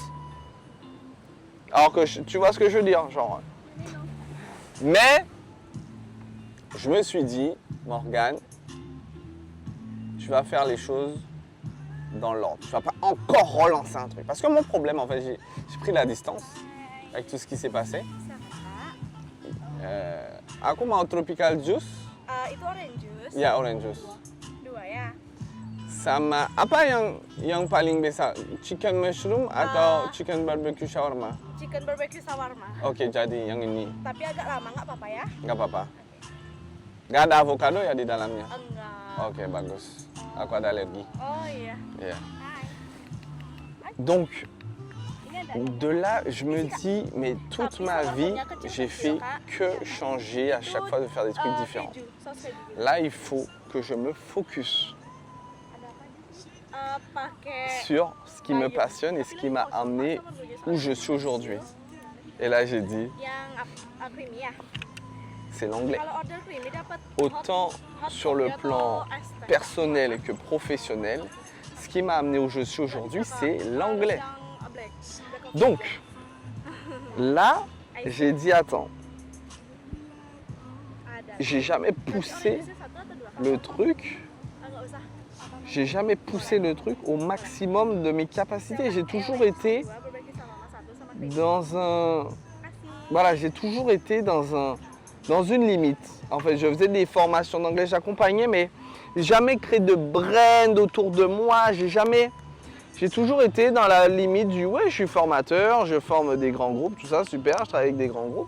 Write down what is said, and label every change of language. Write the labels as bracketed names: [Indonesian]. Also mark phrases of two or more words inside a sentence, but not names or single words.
[French] Alors que tu vois ce que je veux dire, genre. Mais je me suis dit, Morgane, tu vas faire les choses dans l'ordre. Tu vas pas encore relancer un truc. Parce que mon problème, en fait, j'ai pris la distance avec tout ce qui s'est passé. [Indonesian] Aku mau [English] tropical juice. [Indonesian] Itu [English] orange juice. Ya, orange juice. [Indonesian] Dua ya. Sama apa yang paling biasa? [English] Chicken mushroom atau chicken barbecue shawarma? Chicken barbecue shawarma. [Indonesian] Oke, jadi yang ini. Tapi agak lama, nggak apa-apa ya? Nggak apa-apa. Nggak ada avocado ya di dalamnya? Enggak. Oke, bagus. Aku ada alergi. Oh iya. [English] Yeah. [Indonesian] Hai. [French] Donc, [Indonesian] Ini ada. [French] de là, je me dis, mais toute ma vie, j'ai fait que changer à chaque fois de faire des trucs différents. [Indonesian] Keju, saus keju gitu. [French] Là, il faut que je me focus [Indonesian] Ada apa nih? Pakai [French] sur ce qui me passionne et ce qui m'a amené où je suis aujourd'hui. Et là, j'ai dit, [Indonesian] yang creamy ya. [French] c'est l'anglais. [Indonesian] Kalau order creamy dapat [French] Autant [English] hot [French] sur le [English] coffee [French] plan [Indonesian] atau iced teh. [French] personnel que professionnel, ce qui m'a amené où je suis aujourd'hui, c'est l'anglais. [English] Yang black coffee. [French] Donc, là, j'ai dit, attends, [Indonesian] Ada. [French] j'ai jamais [Indonesian] Berarti [French] poussé [English] orange juice [Indonesian] satu atau dua? [French] le truc, [Indonesian] Nggak usah. [French] j'ai jamais poussé le truc au maximum de mes capacités. J'ai toujours été [Indonesian] Dua barbecue shawarma satu sama creamy. [French] dans un... [Indonesian] Kasih. [French] Voilà, j'ai toujours été dans une limite. En fait, je faisais des formations d'anglais, j'accompagnais, mais j'ai jamais créé de brand autour de moi. J'ai toujours été dans la limite du ouais, je suis formateur, je forme des grands groupes, tout ça, super, je travaille avec des grands groupes.